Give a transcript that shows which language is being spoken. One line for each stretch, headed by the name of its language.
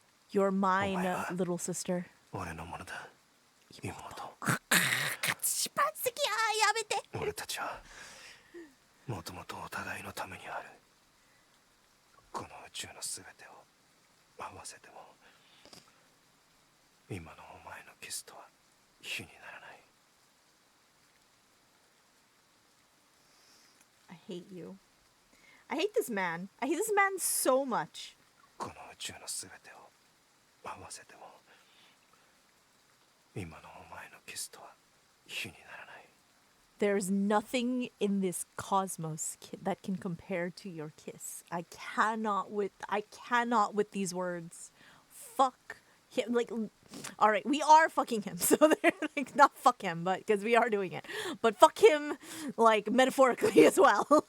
English: You're mine, little sister.
Japanese: 俺のものだ妹。俺たちはもともとお互いのためにある。この宇宙のすべてを合わせても今のお前のキスとは比にならない。
English: I hate you. I hate this man. I hate this man so much.
Japanese: この宇宙のすべてを合わせても今のお前のキスとは比にならない。
English: There's nothing in this cosmos that can compare to your kiss. I cannot with these words. Fuck him. Like, all right, we are fucking him. So they're like, not fuck him, but because we are doing it. But fuck him, like, metaphorically as well.